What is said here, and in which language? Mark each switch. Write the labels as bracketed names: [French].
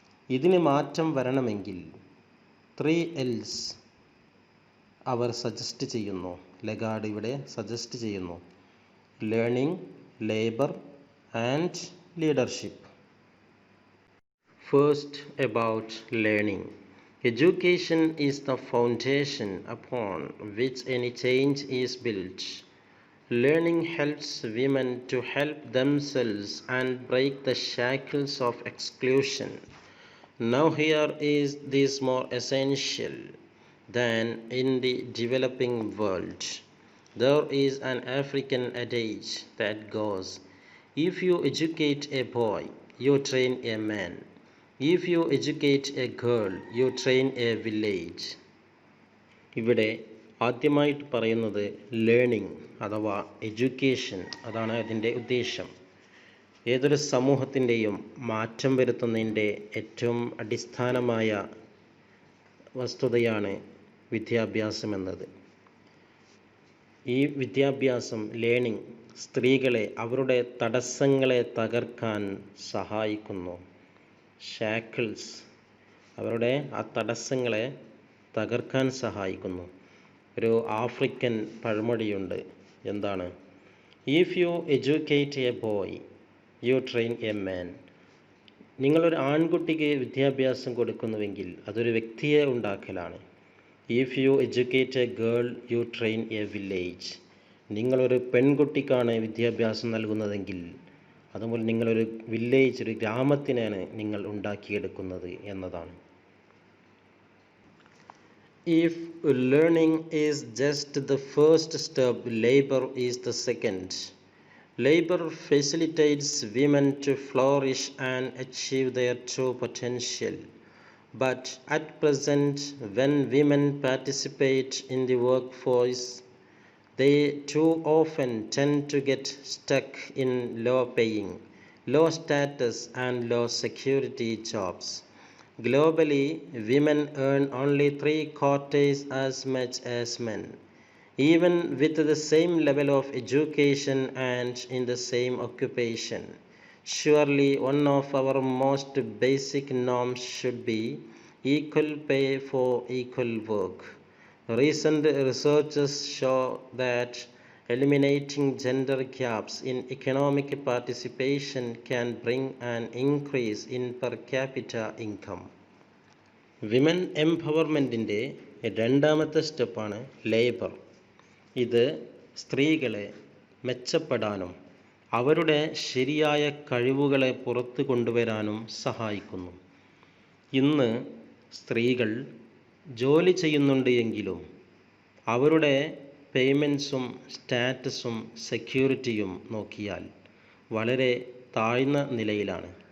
[Malayalam] ഇതിന് മാറ്റം വരണമെങ്കിൽ 3 Ls അവർ സജസ്റ്റ് ചെയ്യുന്നു. ലഗാർഡ് ഇവിടെ സജസ്റ്റ് ചെയ്യുന്നു: learning, labour and leadership. [English] First, about learning. Education is the foundation upon which any change is built. Learning helps women to help themselves and break the shackles of exclusion. Now here is this more essential than in the developing world. There is an African adage that goes, if you educate a boy, you train a man. If you educate a girl, you train a village. [Malayalam] ഇവിടെ ആദ്യമായിട്ട് പറയുന്നത് learning അഥവാ education, അതാണ് അതിൻ്റെ ഉദ്ദേശം. ഏതൊരു സമൂഹത്തിൻ്റെയും മാറ്റം വരുത്തുന്നതിൻ്റെ ഏറ്റവും അടിസ്ഥാനമായ വസ്തുതയാണ് വിദ്യാഭ്യാസം എന്നത്. ഈ വിദ്യാഭ്യാസം, ലേണിംഗ്, സ്ത്രീകളെ അവരുടെ തടസ്സങ്ങളെ തകർക്കാൻ സഹായിക്കുന്നു. ഷാക്കിൾസ്, അവരുടെ ആ തടസ്സങ്ങളെ തകർക്കാൻ സഹായിക്കുന്നു. ഒരു ആഫ്രിക്കൻ പഴമൊഴിയുണ്ട്. എന്താണ്? [English] If you educate a boy, you train a man. [Malayalam] നിങ്ങളൊരു ആൺകുട്ടിക്ക് വിദ്യാഭ്യാസം കൊടുക്കുന്നുവെങ്കിൽ അതൊരു വ്യക്തിയെ ഉണ്ടാക്കലാണ്. [English] If you educate a girl, you train a village. [Malayalam] നിങ്ങളൊരു പെൺകുട്ടിക്കാണ് വിദ്യാഭ്യാസം നൽകുന്നതെങ്കിൽ അതുപോലെ നിങ്ങളൊരു വില്ലേജ്, ഒരു ഗ്രാമത്തിനാണ് നിങ്ങൾ ഉണ്ടാക്കിയെടുക്കുന്നത് എന്നതാണ്. [English] If learning is just the first step, labor is the second. Labor facilitates women to flourish and achieve their true potential. But at present, when women participate in the workforce, they too often tend to get stuck in low-paying, low-status and low-security jobs. Globally, women earn only 3/4 as much as men, even with the same level of education and in the same occupation. Surely, one of our most basic norms should be equal pay for equal work. Recent researches show that eliminating gender gaps in economic participation can bring an increase in per capita income. [Malayalam] Women എംപവർമെൻറ്റിൻ്റെ രണ്ടാമത്തെ സ്റ്റെപ്പാണ് labour. ഇത് സ്ത്രീകളെ മെച്ചപ്പെടാനും അവരുടെ ശരിയായ കഴിവുകളെ പുറത്തു കൊണ്ടുവരാനും സഹായിക്കുന്നു. ഇന്ന് സ്ത്രീകൾ ജോലി ചെയ്യുന്നുണ്ട് എങ്കിലും അവരുടെ പേയ്മെൻറ്റ്സും സ്റ്റാറ്റസും സെക്യൂരിറ്റിയും നോക്കിയാൽ വളരെ താഴ്ന്ന നിലയിലാണ്.